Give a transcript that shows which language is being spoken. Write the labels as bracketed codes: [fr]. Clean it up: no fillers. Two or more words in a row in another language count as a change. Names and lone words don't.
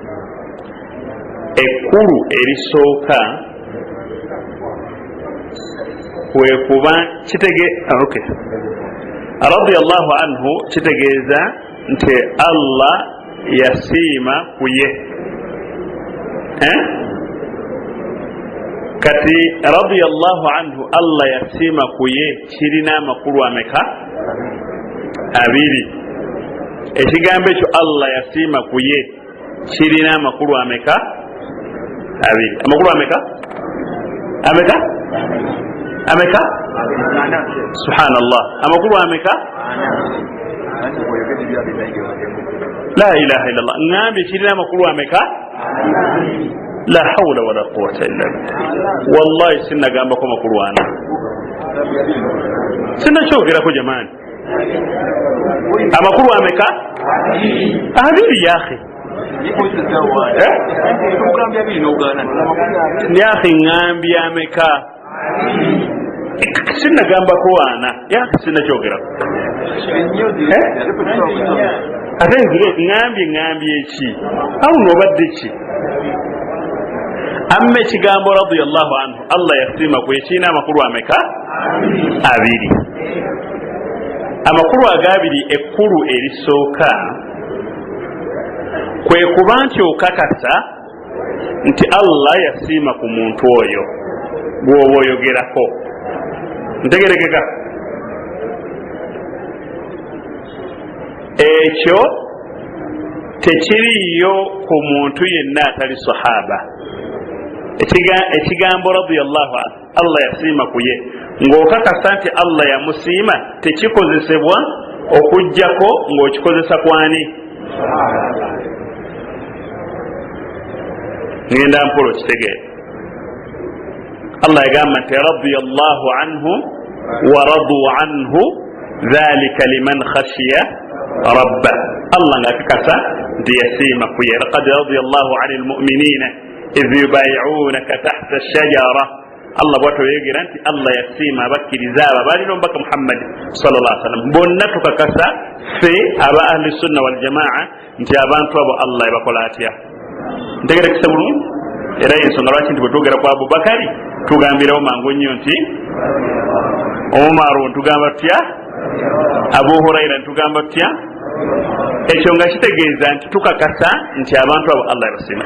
[lg] ekkulu erisooka kwekuba [ar] رضي الله عنه [lg] kitegeeza nti Allah yasiima ku ye. kati [ar] رضي الله عنه [lg] Allah yasiima ku ye kirina amakulu ameka? abiri. ekigambo ekyo Allah yasiima ku ye kirina amakulu ameka? abiri. amakulu ameka? subhanallah. amakulu ameka? [ar] لا إله إلا الله. [lg] ngambe kirina amakulu ameka? [ar] لا حول ولا قوة إلا بالله. [lg] wallahi sinagambako makulu ana, sinakyogerako jamani. amakulu ameka? abiri yakhe. yakhe ngambye ameka? sinagambako ana yakhe, sinakyogerako. ate ngambye ki? awo nobadde ki? amma ekigambo [ar] رضي الله عنه [lg] Allah yasiima ku ekirina amakulu ameka? abiri. amakulu agabiri ekkulu erisooka kwe kuba nti okakasa nti Allah yasiima ku muntu oyo gwoba oyogerako. ntegerekeka? ekyo tekiriyo ku muntu yenna atali sahaba. ekigambo [ar] رضي الله عنه [lg] Allah yasiima ku ye ng'okakasa nti Allah yamusiima tekikozesebwa okujjako ng'okikozesa kwani? ngenda mpola okitegeera. Allah yagamba nti [ar] رضي الله عنه ورضوا عنه ذلك لمن خشي ربه. [lg] Allah ng'akakasa nti yasiima kuye. [ar] لقد رضي الله عن المؤمنين إذ يبايعونك تحت الشجرة. [lg] Allah bw'atyo yogera nti Allah yasiima abakkiriza abo balina omubaka Muhammad [ar] صلى الله عليه وسلم. [lg] Bonna tukakasa ffe aba [ar] أهل السنة والجماعة [lg] nti abantu abo Allah yabakola atya. Ntegerekese bulungi. Era y'ensonga lwaki nti bwe twogera ku Abubakari tugambirewo mangu nnyo nti Umaru ntugamba tutya, Abu Huraira ntugamba tutya. Ekyo nga kitegeeza nti tukakasa nti abantu abo Allah yabasiima.